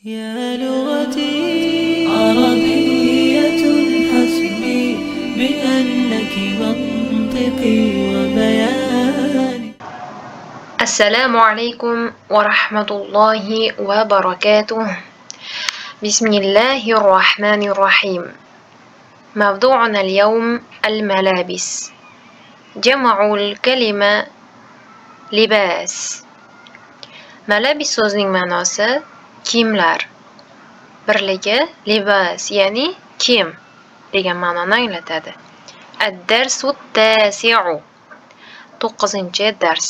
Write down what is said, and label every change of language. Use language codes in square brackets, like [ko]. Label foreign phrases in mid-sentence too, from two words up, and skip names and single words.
[ar] يا لغتي عربية حسبي بأنك منطقي وبياني. السلام عليكم ورحمة الله وبركاته. بسم الله الرحمن الرحيم. موضوعنا اليوم الملابس. جمع الكلمة libas. [uz] Malabis so'zining ma'nosi kiyimlar. Birligi libas, ya'ni kiyim degan ma'noni anglatadi. [ar] الدرس التاسع. 9-dars.